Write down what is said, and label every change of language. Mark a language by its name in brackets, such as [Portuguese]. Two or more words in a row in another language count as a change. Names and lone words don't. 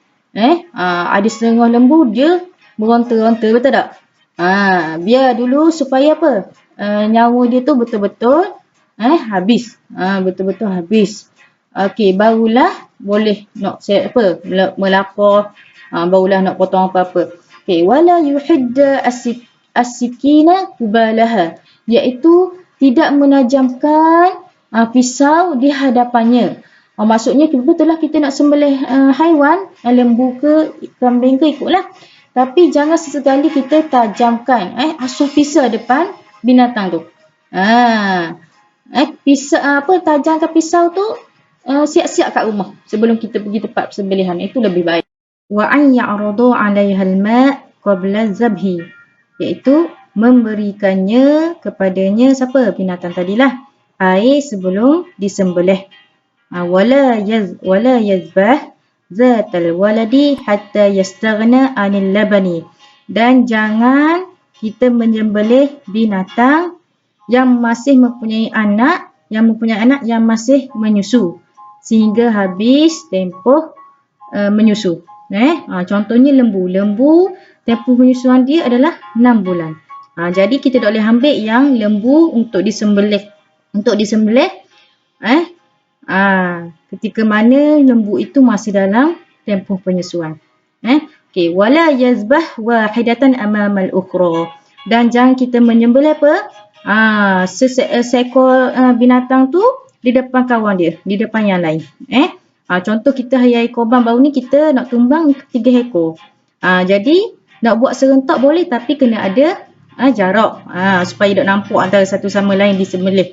[Malay] Ada setengah lembu dia meronta-ronta, betul tak? Biar dulu supaya apa? Nyawa dia tu betul-betul habis. Betul-betul habis. Okey, barulah boleh nak melapor, barulah nak potong apa-apa. Okey, [Arabic] ولا يحد السكين قبالها, [Malay] iaitu tidak menajamkan pisau di hadapannya. Maksudnya betullah kita nak sembelih haiwan, lembu ke kambing ke ikutlah. Tapi jangan sesekali kita tajamkan asuh pisau depan binatang tu. Tajamkan pisau tu siap-siap kat rumah sebelum kita pergi tempat sembelihan. Itu lebih baik. [Arabic] وأن يعرض عليها الماء قبل الذبح. [Malay] iaitu memberikannya kepadanya siapa? Binatang tadilah. Air sebelum disembelih. [Arabic] ولا يذبح ذات الولد حتى يستغني عن اللبن. [Malay] Dan jangan kita menyembelih binatang yang masih mempunyai anak yang masih menyusu sehingga habis tempoh menyusu. Contohnya lembu. Lembu tempoh penyusuan dia adalah 6 bulan. Jadi kita tak boleh ambil yang lembu untuk disembelih. Ketika mana lembu itu masih dalam tempoh penyusuan. Okey, [Arabic] ولا يذبح واحدة أمام الأخرى. [Malay] Dan jangan kita menyembelih apa? Seekor binatang tu di depan kawan dia, di depan yang lain. Contoh kita hari korban baru ni kita nak tumbang 3 ekor. Jadi nak buat serentak boleh tapi kena ada jarak supaya tak nampak antara satu sama lain disembelih.